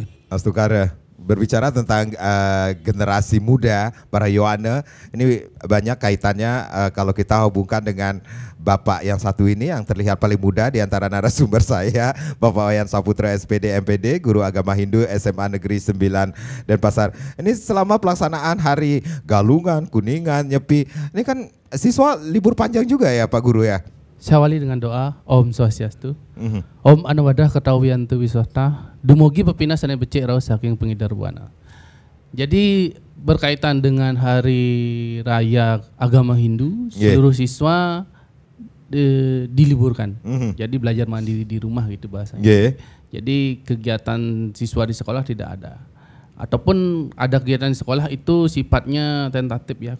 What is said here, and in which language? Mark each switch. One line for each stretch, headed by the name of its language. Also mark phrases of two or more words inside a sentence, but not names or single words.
Indonesian: Astukara, berbicara tentang generasi muda para Yohane, ini banyak kaitannya kalau kita hubungkan dengan Bapak yang satu ini yang terlihat paling muda di antara narasumber saya, Bapak Wayan Saputra SPD MPD, Guru Agama Hindu SMA Negeri 9 Denpasar. Ini selama pelaksanaan Hari Galungan, Kuningan, Nyepi, ini kan siswa libur panjang juga ya Pak Guru ya? Saya awali dengan doa
Sanskrit: Om Swastiastu. Om Anuwadah Ketawiyantu Wiswata.
Balinese: Dumugi pepina sana becik rau saking pengidar buana.
Indonesian: Jadi berkaitan dengan Hari Raya Agama Hindu, seluruh siswa diliburkan. Jadi belajar mandiri di rumah gitu bahasanya. Jadi kegiatan siswa di sekolah tidak ada. Ataupun ada kegiatan di sekolah itu sifatnya tentatif ya.